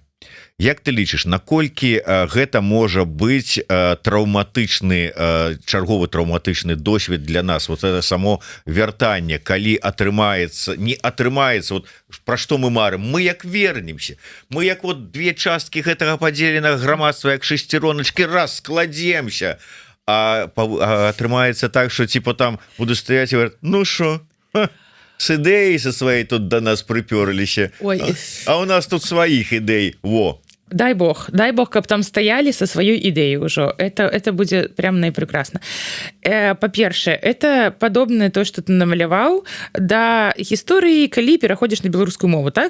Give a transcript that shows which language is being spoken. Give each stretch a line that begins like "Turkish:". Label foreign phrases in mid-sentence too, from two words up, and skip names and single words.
Belarusian: Як ты лічыш, наколькі гэта можа быць траўматычны, чарговы траўматычны досвед для нас,
Russian: вот это само
Belarusian: вяртанне, калі атрымаецца, не атрымаецца, вот пра што мы марым, мы як вернемся, мы як вот две часткі гэтага падзеленага грамадства, як шестероначкі, раз складземся, а атрымаецца так, што типа там буду стаяць і говорить, ну шо, с ідэі са сваёй тут до нас прыпёрліся, а у нас тут сваіх ідэй, во. Дай бог, каб там стаялі са сваёй ідэяй ужо. Это будзе прям найпрэкрасна. Па-першае, это падобнае то, што ты намаляваў да гісторыі, калі пераходзіш на беларускую мову, так?